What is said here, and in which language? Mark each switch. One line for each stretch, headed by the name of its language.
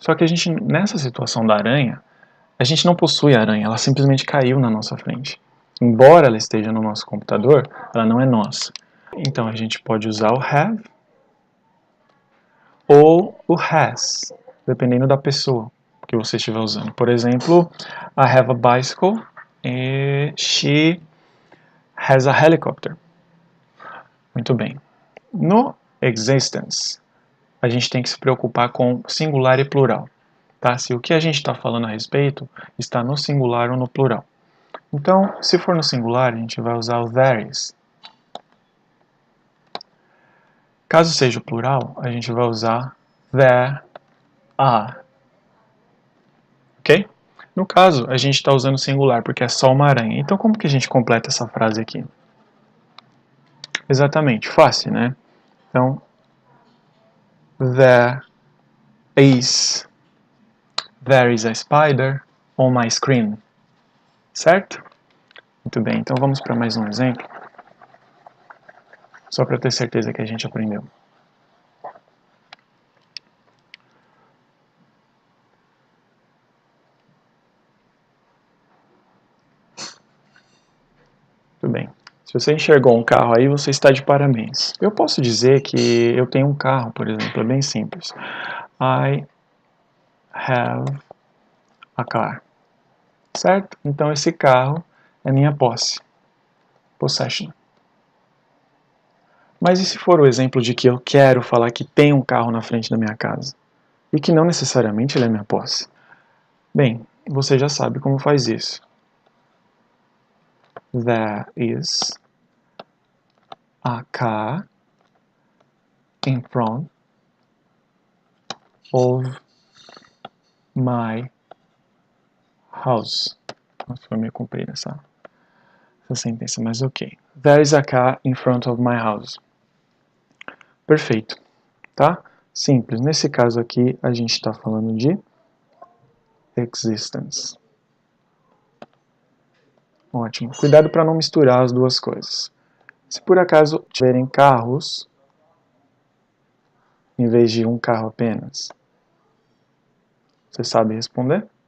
Portuguese: Só que a gente, nessa situação da aranha, a gente não possui a aranha, ela simplesmente caiu na nossa frente. Embora ela esteja no nosso computador, ela não é nossa. Então a gente pode usar o have ou o has, dependendo da pessoa que você estiver usando. Por exemplo,
English: I have a bicycle and she has a helicopter.
Portuguese: Muito bem. No existence, a gente tem que se preocupar com singular e plural. Tá? Se o que a gente está falando a respeito está no singular ou no plural. Então, se for no singular, a gente vai usar o there is. Caso seja o plural, a gente vai usar there are. Ok? No caso, a gente está usando singular porque é só uma aranha. Então, como que a gente completa essa frase aqui? Exatamente, fácil, né? Então,
English: there is a spider on my screen.
Portuguese: Certo? Muito bem, então vamos para mais um exemplo. Só para ter certeza que a gente aprendeu. Muito bem. Se você enxergou um carro aí, você está de parabéns. Eu posso dizer que eu tenho um carro, por exemplo, é bem simples.
English: I have a car.
Portuguese: Certo? Então esse carro é minha posse. Possession. Mas e se for o exemplo de que eu quero falar que tem um carro na frente da minha casa? E que não necessariamente ele é minha posse? Bem, você já sabe como faz isso.
English: There is a car in front of my house.
Portuguese: Nossa, foi meio comprida essa sentença, mas ok.
English: There is a car in front of my house.
Portuguese: Perfeito, tá? Simples. Nesse caso aqui, a gente está falando de existence. Ótimo. Cuidado para não misturar as duas coisas. Se por acaso tiverem carros, em vez de um carro apenas, você sabe responder?